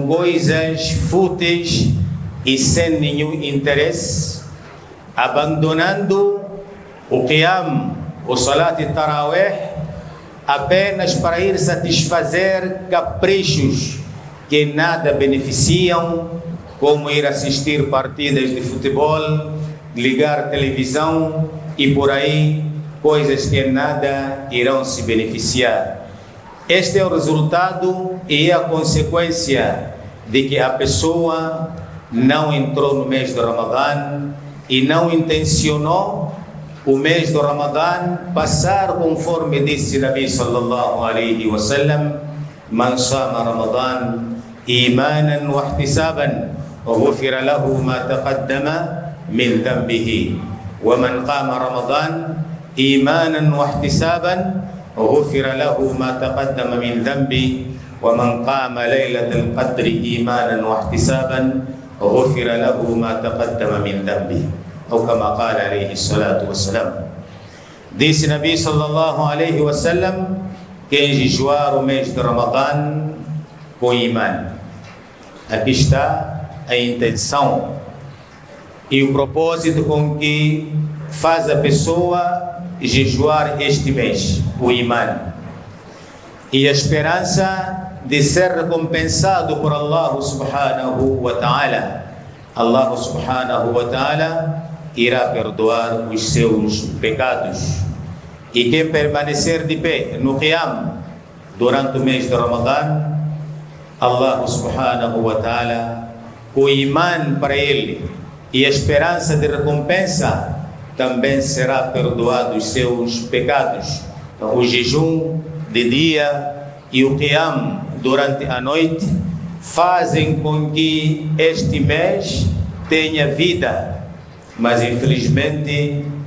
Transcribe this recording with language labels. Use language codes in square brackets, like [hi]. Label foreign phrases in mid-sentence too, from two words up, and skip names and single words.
[pt] coisas fúteis e sem nenhum interesse, abandonando o qiyam, o salat e tarawih, apenas para ir satisfazer caprichos que nada beneficiam, como ir assistir partidas de futebol, ligar televisão e por aí, coisas que nada irão se beneficiar. Este é o resultado e a consequência de que a pessoa não entrou no mês do Ramadã e não intencionou o mês do Ramadã passar conforme disse Nabi [ar] صلى الله عليه وسلم: [pt] man [ar] صام رمضان إيمانا واحتسابا غفر له ما تقدم من ذنبه ومن قام رمضان إيمانا واحتسابا غفر له ما تقدم من ذنبه ومن قام ليلة القدر إيمانا واحتسابا غفر له ما تقدم من ذنبه أو كما قال عليه الصلاة والسلام. [pt] Disse Nabi [ar] صلى الله عليه وسلم: [pt] quem jejuar o mês de Ramadã com imã. Aqui está a intenção e o propósito com que faz a pessoa jejuar este mês, o imã, e a esperança de ser recompensado por Allah [ar] سبحانه وتعالى. [pt] Allah [ar] سبحانه وتعالى [pt] irá perdoar os seus pecados. E quem permanecer de pé no Qiyam durante o mês de Ramadã, Allah [ar] سبحانه وتعالى, [pt] com o imã para ele e a esperança de recompensa, também será perdoado os seus pecados. Então, o jejum de dia e o Qiyam durante a noite fazem com que este mês tenha vida, mas infelizmente